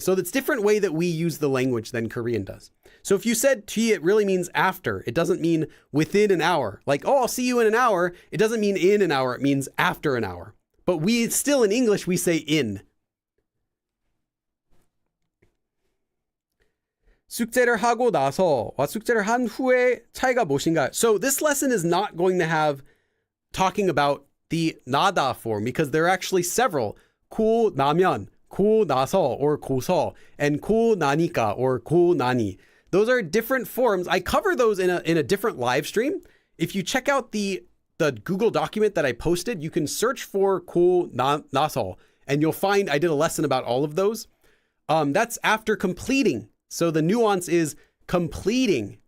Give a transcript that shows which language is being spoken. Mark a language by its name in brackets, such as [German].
[English] So that's a different way that we use the language than Korean does. So if you said 뒤, it really means after. It doesn't mean within an hour. Like, oh, I'll see you in an hour. It doesn't mean in an hour. It means after an hour. But we still, in English, we say in. [Korean] 숙제를 하고 나서와 숙제를 한 후에 차이가 무엇인가요? [English] So this lesson is not going to have talking about the 나다 form because there are actually several. [Korean] 고 나면, 고 나서 or 고서, and 고 나니까 or 고 나니. [English] Those are different forms. I cover those in a different live stream. If you check out the Google document that I posted, you can search for 고 나서 and you'll find I did a lesson about all of those. That's after completing. So the nuance is completing.